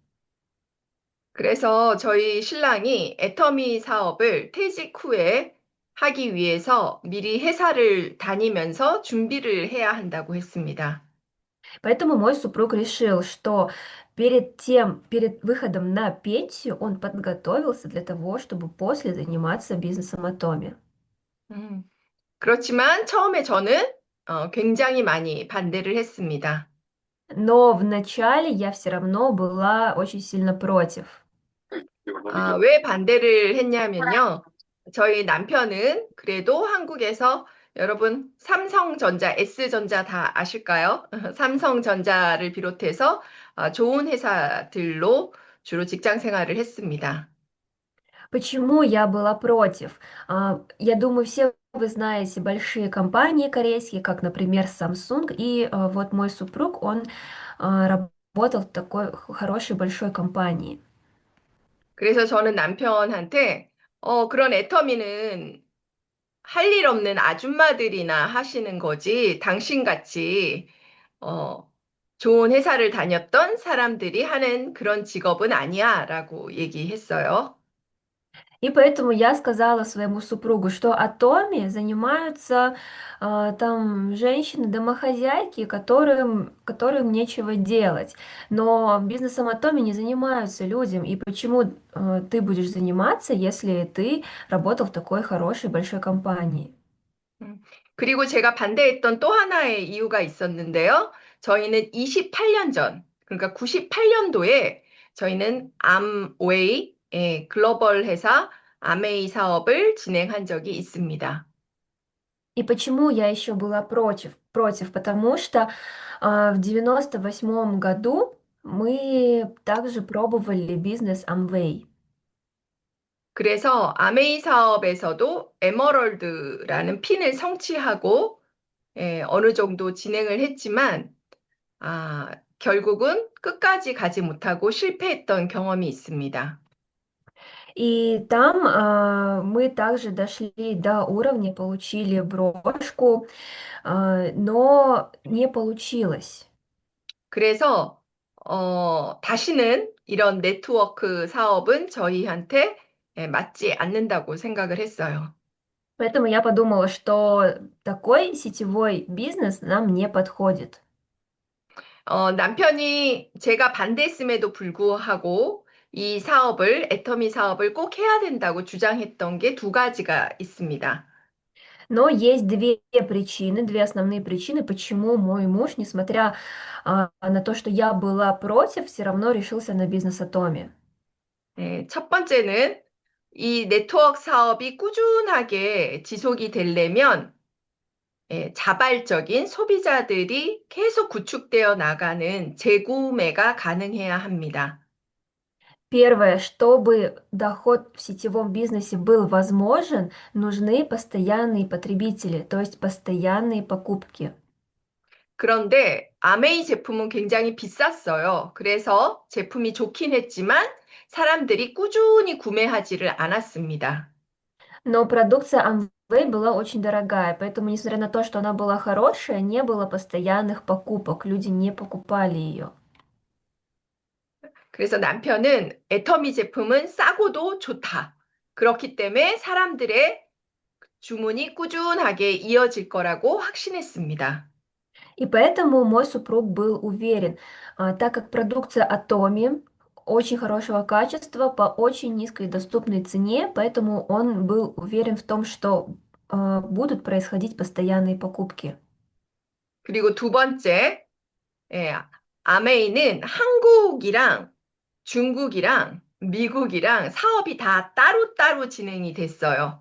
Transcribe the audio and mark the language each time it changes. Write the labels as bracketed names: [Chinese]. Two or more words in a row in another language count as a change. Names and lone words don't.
[Korean] 그래서 저희 신랑이 애터미 사업을 퇴직 후에 하기 위해서 미리 회사를 다니면서 준비를 해야 한다고 했습니다. [Russian] Поэтому мой супруг решил, что перед выходом на пенсию он подготовился для того, чтобы после заниматься бизнесом Атоми. [Korean] 음, 그렇지만 처음에 저는 굉장히 많이 반대를 했습니다. [Russian] Но вначале я все равно была очень сильно против. [Korean] 왜 반대를 했냐면요. 저희 남편은 그래도 한국에서 여러분, 삼성전자, S전자 다 아실까요? 삼성전자를 비롯해서 좋은 회사들로 주로 직장 생활을 했습니다. [Russian] Почему я была против? Я думаю, все вы знаете большие компании корейские, как, например, Samsung, и вот мой супруг, он работал в такой хорошей большой компании. [Korean] 그래서 저는 남편한테, 그런 애터미는 할 일 없는 아줌마들이나 하시는 거지, 당신같이, 어, 좋은 회사를 다녔던 사람들이 하는 그런 직업은 아니야, 라고 얘기했어요. [Russian] И поэтому я сказала своему супругу, что атоми занимаются там женщины-домохозяйки, которым нечего делать. Но бизнесом атоми не занимаются людям. И почему ты будешь заниматься, если ты работал в такой хорошей большой компании? [Korean] 음, 그리고 제가 반대했던 또 하나의 이유가 있었는데요. 저희는 28년 전, 그러니까 98년도에 저희는 암웨이, 글로벌 회사 암웨이 사업을 진행한 적이 있습니다. [Russian] И почему я еще была против? Потому что в 98 году мы также пробовали бизнес Amway. [Korean] 그래서 암웨이 사업에서도 에머럴드라는 핀을 성취하고 어느 정도 진행을 했지만 결국은 끝까지 가지 못하고 실패했던 경험이 있습니다. [Russian] И там мы также дошли до уровня, получили брошку, но не получилось. [Korean] 그래서 다시는 이런 네트워크 사업은 저희한테 맞지 않는다고 생각을 했어요. [Russian] Поэтому я подумала, что такой сетевой бизнес нам не подходит. [Korean] 남편이 제가 반대했음에도 불구하고 이 사업을, 애터미 사업을 꼭 해야 된다고 주장했던 게 두 가지가 있습니다. [Russian] Но есть две основные причины, почему мой муж, несмотря на то, что я была против, все равно решился на бизнес Атоми. [Korean] 첫 번째는 이 네트워크 사업이 꾸준하게 지속이 되려면 자발적인 소비자들이 계속 구축되어 나가는 재구매가 가능해야 합니다. [Russian] Первое, чтобы доход в сетевом бизнесе был возможен, нужны постоянные потребители, то есть постоянные покупки. [Korean] 그런데 아메이 제품은 굉장히 비쌌어요. 그래서 제품이 좋긴 했지만 사람들이 꾸준히 구매하지를 않았습니다. [Russian] Но продукция Amway была очень дорогая, поэтому, несмотря на то, что она была хорошая, не было постоянных покупок, люди не покупали ее. [Korean] 그래서 남편은 애터미 제품은 싸고도 좋다. 그렇기 때문에 사람들의 주문이 꾸준하게 이어질 거라고 확신했습니다. [Russian] И поэтому мой супруг был уверен, так как продукция Atomi очень хорошего качества по очень низкой доступной цене, поэтому он был уверен в том, что будут происходить постоянные покупки. [Korean] 그리고 두 번째, 예, 아메이는 한국이랑 중국이랑 미국이랑 사업이 다 따로따로 진행이 됐어요.